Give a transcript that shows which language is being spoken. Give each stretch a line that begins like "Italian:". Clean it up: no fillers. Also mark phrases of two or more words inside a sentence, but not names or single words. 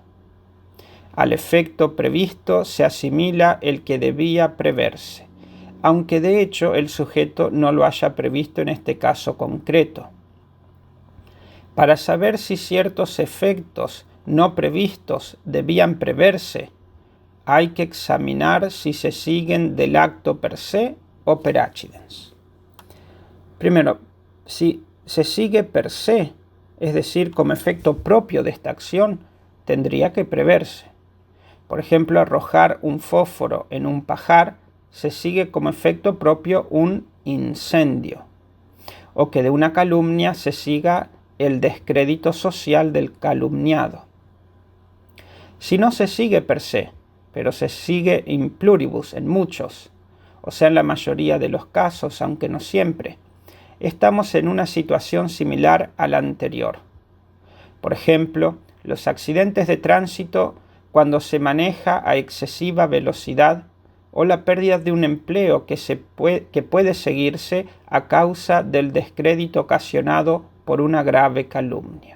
Spanish: Al efecto previsto se asimila el que debía preverse, aunque de hecho el sujeto no lo haya previsto en este caso concreto. Para saber si ciertos efectos no previstos debían preverse, hay que examinar si se siguen del acto
Latin: per se
Spanish: o
Latin: per accidens.
Spanish: Primero, si se sigue
Latin: per se,
Spanish: es decir, como efecto propio de esta acción, tendría que preverse. Por ejemplo, arrojar un fósforo en un pajar se sigue como efecto propio un incendio, o que de una calumnia se siga el descrédito social del calumniado. Si no se sigue
Latin: per se,
Spanish: pero se sigue
Latin: in pluribus,
Spanish: en muchos, o sea, en la mayoría de los casos, aunque no siempre, estamos en una situación similar a la anterior. Por ejemplo, los accidentes de tránsito cuando se maneja a excesiva velocidad o la pérdida de un empleo que puede seguirse a causa del descrédito ocasionado por una grave calumnia.